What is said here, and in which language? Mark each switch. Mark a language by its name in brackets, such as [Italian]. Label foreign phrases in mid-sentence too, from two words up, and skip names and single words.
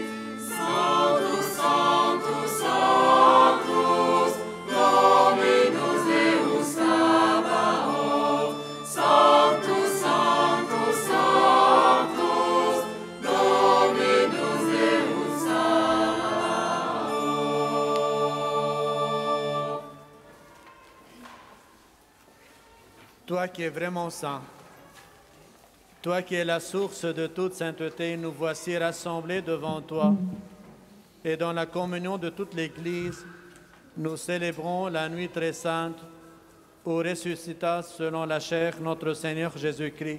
[Latin] Sanctus, Sanctus, Sanctus, Dominus Deus Sabaoth. Sanctus, Sanctus, Sanctus, Dominus Deus Sabaoth. [French] Toi qui es vraiment saint, toi qui es la source de toute sainteté, nous voici rassemblés devant toi. Et dans la communion de toute l'Église, nous célébrons la nuit très sainte où ressuscita selon la chair notre Seigneur Jésus-Christ.